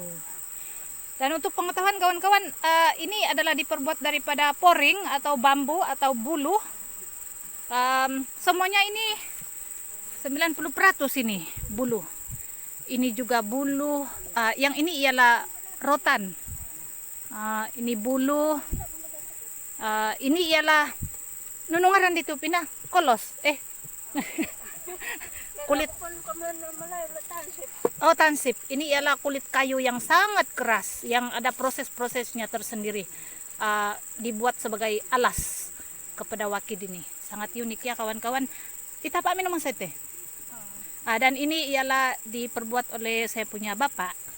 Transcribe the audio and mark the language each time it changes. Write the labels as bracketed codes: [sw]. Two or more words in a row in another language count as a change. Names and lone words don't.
[ms] Dan untuk pengetahuan kawan-kawan, ini adalah diperbuat daripada poring atau bambu atau bulu. Semuanya ini 90% ini bulu. Ini juga bulu. Yang ini ialah rotan. Ini bulu. Ini ialah nunungaran dito pina kolos. Kulit. Oh, tansip. Ini ialah kulit kayu yang sangat keras, yang ada proses-prosesnya tersendiri. Dibuat sebagai alas kepada wakid ini. Sangat unik ya kawan-kawan. Itapak minuman saya teh. Dan ini ialah diperbuat oleh saya punya bapak.